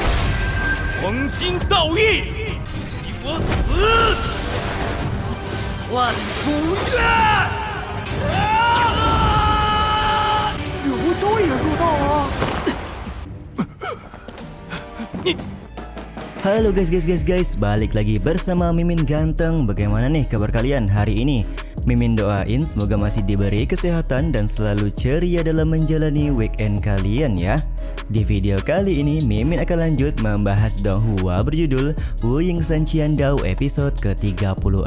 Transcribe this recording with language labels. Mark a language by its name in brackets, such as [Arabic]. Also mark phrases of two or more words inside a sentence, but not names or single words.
[Chinese] 黄金道义，给我死！万古怨！血无双也入道了。你。 [Indonesian] Halo guys, balik lagi bersama Mimin Ganteng. Bagaimana nih kabar kalian hari ini? Mimin doain semoga masih diberi kesehatan dan selalu ceria dalam menjalani weekend kalian ya. Di video kali ini Mimin akan lanjut membahas Donghua berjudul Wuying Sanqian Dao episode ke-36.